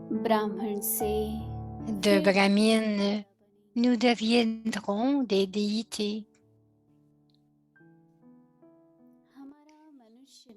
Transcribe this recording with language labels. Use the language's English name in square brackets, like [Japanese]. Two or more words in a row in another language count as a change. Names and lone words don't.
[Hindi] ब्राह्मण से [French] de Brahmins, nous deviendrons des déités. [Hindi] हमारा मनुष्य